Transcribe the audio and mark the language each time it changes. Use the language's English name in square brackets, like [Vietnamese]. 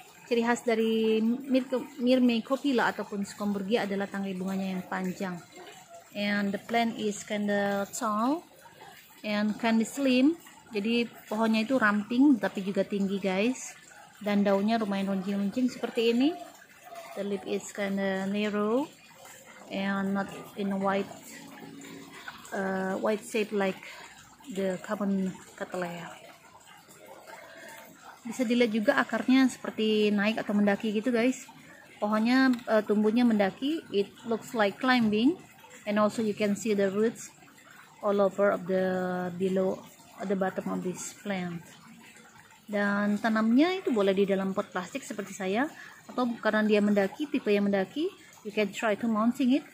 [Indonesian] Ciri khas dari Myrmecopila ataupun Scomburgia adalah tangkai bunganya yang panjang. [English] and the plant is kinda tall and kinda slim. [Indonesian] Jadi pohonnya itu ramping tapi juga tinggi guys, dan daunnya lumayan runcing-runcing seperti ini. [English] The leaf is kinda narrow and not in a white shape like the common Cattleya. [Indonesian] Bisa dilihat juga akarnya seperti naik atau mendaki gitu guys. Pohonnya tumbuhnya mendaki, [English] it looks like climbing, and also you can see the roots all over of the below at the bottom of this plant. [Indonesian] Dan tanamnya itu boleh di dalam pot plastik seperti saya, atau karena dia mendaki, tipe yang mendaki, [English] you can try to mounting it.